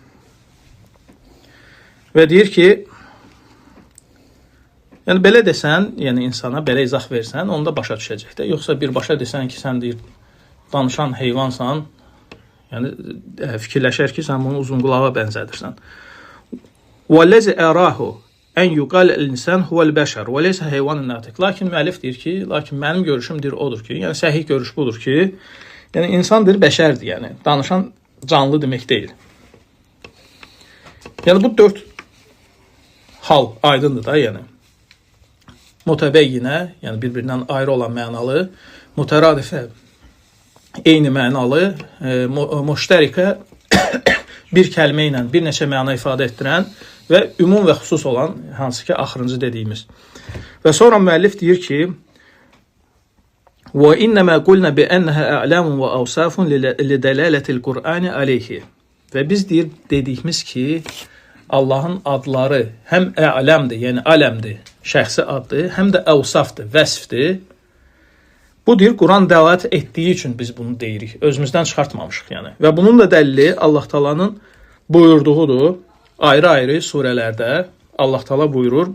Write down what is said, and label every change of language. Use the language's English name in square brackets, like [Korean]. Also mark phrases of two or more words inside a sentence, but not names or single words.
[Azerbaijani] Və deyir ki, yəni belə desən, yəni insana belə izah versən, onda başa düşəcək də. Yoxsa birbaşa desən ki, sən deyir, danışan heyvansan, yəni fikirləşər ki, sən bunu uzun qulağa bənzədirsən. [Arabic] وَالَّذِ أَرَاهُ أَنْ يُقَالَ الْإِنسَانُ هُوَ الْبَشَرُ وَلَيْسَ حَيْوَانٌ نَاطِقٌ [Azerbaijani] Lakin müəllif deyir ki, mənim görüşüm deyir odur ki, yəni səhih görüş budur ki, yəni insandır, bəşərdir, yəni danışan canlı demək deyil. Yəni bu 4 hal aydındır da, yəni. Mütəbəyyinə, yəni bir-birindən ayrı olan mənalı, mütəradifə eyni mənalı, müştərikə bir kəlmə ilə bir neçə məna ifadə etdirən və ümum və xüsus olan, hansı ki axırıncı dediyimiz. Və sonra müəllif deyir ki, [Arabic] وَإِنَّمَا قُلْنَا بِأَنَّهَا أَعْلَامٌ وَأَوْصَافٌ لِدَلَالَةِ الْقُرْآنِ عَلَيْهِ [Azerbaijani] Və biz dediyimiz ki, Allahın adları həm ə'ləmdir, yəni aləmdir, şəxsi addır, həm də əvsafdır, vəsfdir. Bu deyir, Quran dəlalət etdiyi üçün biz bunu deyirik, özümüzdən çıxartmamışıq yəni. Və bunun da dəlili Allah Taala'nın buyurduğudur, ayrı-ayrı surələrdə Allah Taala buyurur.